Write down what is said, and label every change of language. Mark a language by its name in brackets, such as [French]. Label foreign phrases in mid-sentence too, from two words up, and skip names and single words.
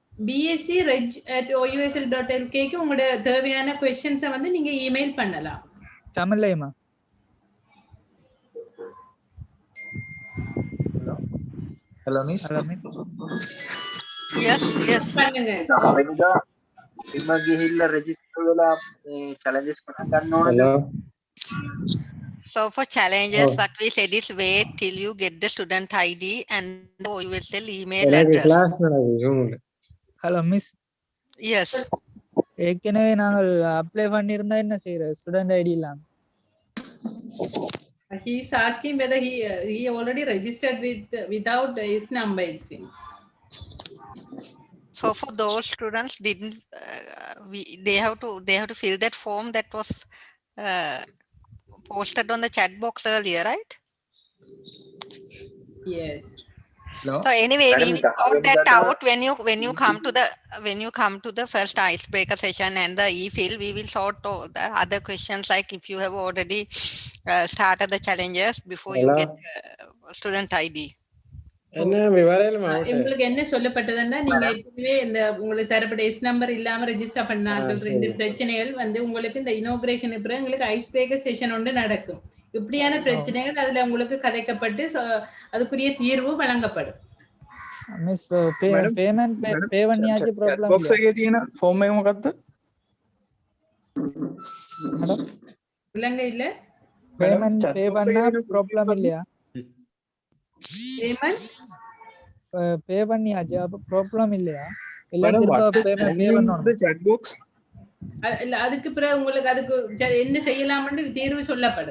[Tamil] bsc@ousl.lk க்கு உங்களுடைய தேவையான क्वेश्चंஸை வந்து நீங்க இமெயில் பண்ணலாம். தமிழ்லயுமா? [English] Hello Miss. Hello Miss. yes [Tamil] பண்ணுங்க. [Sinhala] වෙනදා ඉම ගිහිල්ලා register වෙලා challenges පටන් ගන්න ඕනද? [English] So for challenges, what we said is wait till you get the student ID and the OUSL email address. Hello Miss. Yes. [Tamil] ஏற்கனவே நாங்கள் அப்ளை பண்ணியிருந்தா என்ன செய்யறது? [English] student ID [Tamil] இல்லாம. [English] He is asking whether he already registered without his number, it seems. So for those students didn't they have to fill that form that was posted on the chat box earlier, right? Yes. No. So anyway, we will sort that out when you come to the first icebreaker session and the e-fill. We will sort all the other questions, like if you have already started the challenges before you get student ID. [Tamil] என்ன விவரமா உங்களுக்கு என்ன சொல்லப்பட்டதுன்னா நீங்க ஏற்கனவே இந்த உங்களுக்கு தரப்பட்ட [English] S number [Tamil] இல்லாம ரெஜிஸ்டர் பண்ணார்கள். ரெண்டு பிரச்சனைகள் வந்து உங்களுக்கு இந்த இனோகிரேஷன் பிறகு உங்களுக்கு [English] ice breaker session [Tamil] ஒன்று நடக்கும். இப்படியான பிரச்சனைகள் அதுல உங்களுக்கு கதைக்கப்பட்டு அதுக்குரிய தீர்வு வழங்கப்படும். [English] Miss payment pay [Tamil] பண்ணியாச்சு ப்ராப்ளம் [English] chat box [Sinhala] එකේ තියෙන form එක මොකක්ද? [Tamil] மேடம் இல்லங்க இல்ல [English] payment pay [Tamil] பண்ணா ப்ராப்ளம் இல்லையா? பேமெண்ட் பே பண்ணியாச்சு அப்ப ப்ராப்ளம் இல்லையா? இல்ல மேடம் திரும்ப வாட்ஸ்அப் [English] payment pay [Tamil] பண்ணனும். [English] chat box [Tamil] இல்ல அதுக்கு பிறகு உங்களுக்கு அதுக்கு என்ன செய்யலாம்னு தீர்வு சொல்லப்படும்.